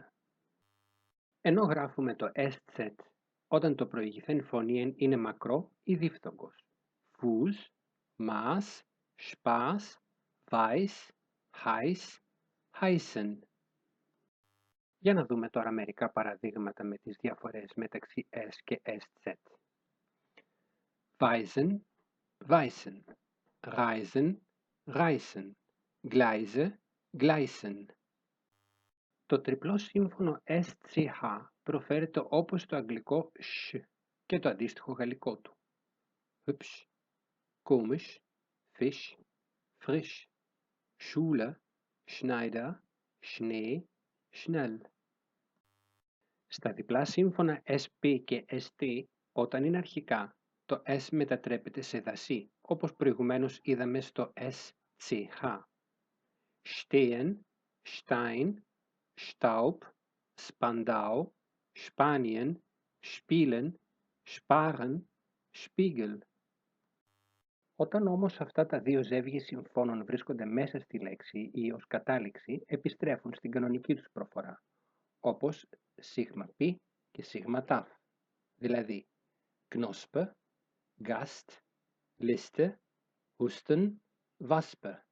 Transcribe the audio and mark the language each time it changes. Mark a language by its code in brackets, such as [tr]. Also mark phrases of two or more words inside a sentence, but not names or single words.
[el] Ενώ γράφουμε το SZ όταν το προηγηθέν φωνήεν είναι μακρό ή δίφθογκος. [de] Fuß, Maß, Spaß, Weiß, Heiß, Heißen. [el] Για να δούμε τώρα μερικά παραδείγματα με τις διαφορές μεταξύ S και SZ. [de] Weisen, weißen, reisen, reisen, Gleise, gleisen. [el] Το τριπλό σύμφωνο SCH προφέρεται όπως το αγγλικό SH και το αντίστοιχο γαλλικό του. [de] Hübsch, komisch, Fisch, frisch, Schule, Schneider, Schnee, schnell. [el] Στα διπλά σύμφωνα SP και ST, όταν είναι αρχικά, το S μετατρέπεται σε δασί, όπως προηγουμένως είδαμε στο SCH. [de] Stehen, Stein, Staub, Spandau, Spanien, Spielen, Sparen, Spiegel. [el] Όταν όμως αυτά τα δύο ζεύγη συμφώνων βρίσκονται μέσα στη λέξη ή ως κατάληξη, επιστρέφουν στην κανονική τους προφορά, όπως σίγμα π και σίγμα ταφ, δηλαδή [de] Knospe, Gast, Liste, Husten, Waspe.